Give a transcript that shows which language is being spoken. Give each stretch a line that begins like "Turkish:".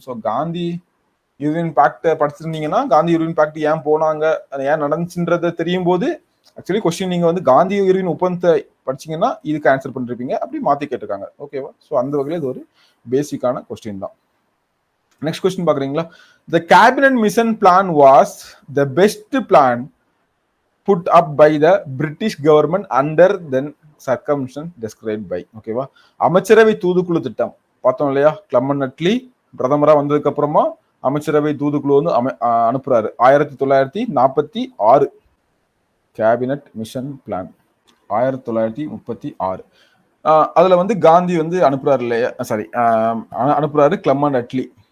Tamil: So Gandhi Irwin packed படிச்சிருந்தீங்கன்னா, Gandhi Irwin packed ஏன் போனாங்க, அது ஏன் நடந்துச்சுன்றத தெரியும் போது ஆக்சுவலி கொஸ்டின் நீங்க வந்து காந்தி இர்வின் ஒப்பந்தத்தை படிச்சீங்கன்னா இதுக்கு ஆன்சர் பண்ணிருப்பீங்க. அப்படி மாத்தி கேட்டிருக்காங்க. ஓகேவா? ஸோ அந்த வகையில் இது ஒரு பேசிக்கான கொஸ்டின் தான். நெக்ஸ்ட் கொஸ்டின் பாக்குறீங்களா?
English: The cabinet mission plan was the best plan put up by the British government under the circumstances described by.
Tamil: ஓகேவா? அமைச்சரவை தூதுக்குழு திட்டம் பார்த்தோம் இல்லையா? கிளமன் அட்லி பிரதமரா வந்ததுக்கு அப்புறமா அமைச்சரவை தூதுக்குழு வந்து அனுப்புறாரு 1946. Cabinet mission plan 1936. அதுல வந்து காந்தி வந்து அனுப்புறாரு இல்லையா, சாரி அனுப்புறாரு கிளமன் அட்லி.